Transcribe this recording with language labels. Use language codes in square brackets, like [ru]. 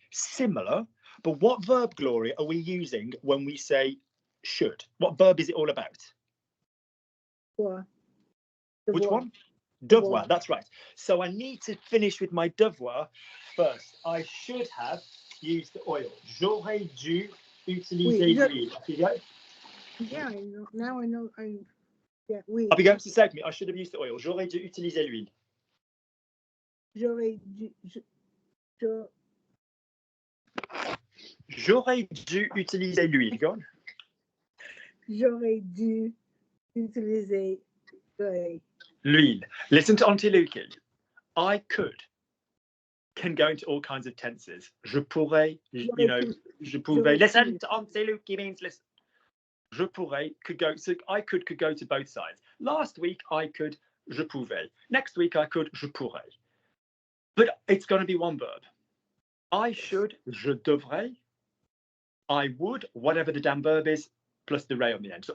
[en] Similar, but what verb, Gloria, are we using when we say should? What verb is it all about? [fr] Devoir. [en] Which one? Devoir, that's right. So I need to finish with my devoir first. I should have used the oil. [fr] J'aurais dû utiliser l'huile. [en] Yeah, I know. Now I know. Yeah, oui. Up you go. So say to me, I should have used the oil. [fr] J'aurais dû utiliser l'huile. J'aurais dû. J'aurais dû utiliser l'huile. [en] Go on. [fr] J'aurais dû utiliser [en] l'huile. Listen to Auntie Lukey. I could can go into all kinds of tenses. [fr] Je pourrais, [en] you know, [fr] je pouvais. [en] Listen to Auntie Lukey means listen. [fr] Je pourrais [en] could go. So I could go to both sides. Last week I could, [fr] je pouvais. [en] Next week I could, [fr] je pourrais. [en] But it's going to be one verb. I should, [fr] je devrais. [en] I would, whatever the damn verb is, plus the ray on the end.